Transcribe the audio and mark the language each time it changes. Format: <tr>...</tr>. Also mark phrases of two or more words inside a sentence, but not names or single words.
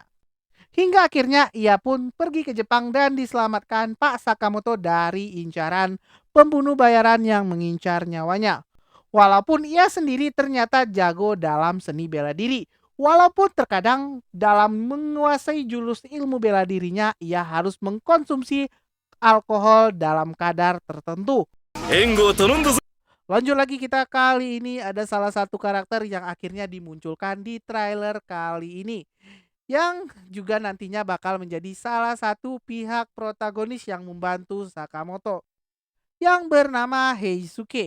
<id>Hingga akhirnya ia pun pergi ke Jepang dan diselamatkan Pak Sakamoto dari incaran pembunuh bayaran yang mengincar nyawanya. Walaupun ia sendiri ternyata jago dalam seni bela diri. Walaupun terkadang dalam menguasai jurus ilmu bela dirinya ia harus mengkonsumsi alkohol dalam kadar tertentu.</id> <ja>援護を頼んだぞ</ja> <id>Lanjut lagi kita, kali ini ada salah satu karakter yang akhirnya dimunculkan di trailer kali ini, yang juga nantinya bakal menjadi salah satu pihak protagonis yang membantu Sakamoto, yang bernama Heisuke.</id>